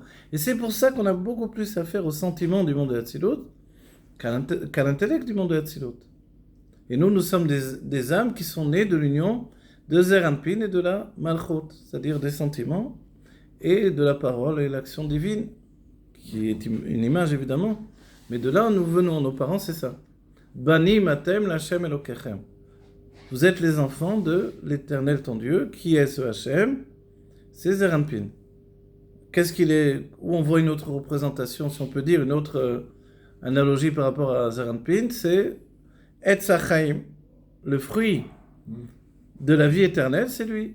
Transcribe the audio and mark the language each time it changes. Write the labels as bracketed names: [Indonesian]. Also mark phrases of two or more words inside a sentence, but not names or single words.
[French] Et c'est pour ça qu'on a beaucoup plus à faire aux sentiments du monde de Hatzilut qu'à l'intellect du monde de Hatzilut. Et nous sommes des âmes qui sont nées de l'union de Zeir Anpin et de la Malchut, c'est-à-dire des sentiments et de la parole et l'action divine, qui est une image évidemment. Mais de là où nous venons, nos parents, c'est ça. [Hebrew] בני אתם לה' אלוקיכם. [French] Vous êtes les enfants de l'Éternel ton Dieu. Qui est ce Hachem? C'est Zeir Anpin. Qu'est-ce qu'il est? Où on voit une autre représentation, si on peut dire, une autre analogie par rapport à Zeir Anpin, c'est [Hebrew] עץ החיים, [French] le fruit de la vie éternelle, c'est lui.